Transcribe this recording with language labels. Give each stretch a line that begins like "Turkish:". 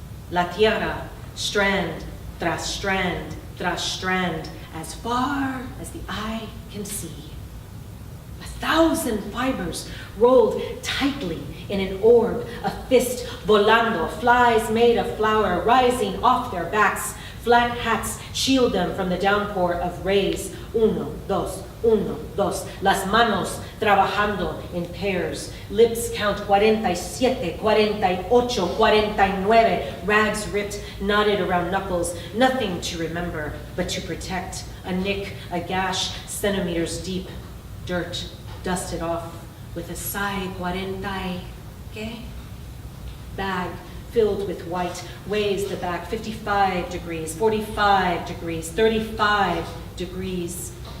Spanish: La tierra,
English: strand tras strand tras strand, as far as the eye can see. 1,000 fibers rolled tightly in an orb, a fist
Spanish: volando,
English: flies made of flour rising off their backs. Flat hats shield them from the downpour of rays.
Spanish: Uno, dos, las manos trabajando
English: in pairs. Lips count 47, 48, 49. Rags ripped, knotted around knuckles. Nothing to remember, but to protect. A nick, a gash, centimeters deep. Dirt, dusted off with a sigh. 40,
Spanish: ¿qué?
English: Bag filled with white, weighs the back 55 degrees, 45 degrees, 35 degrees.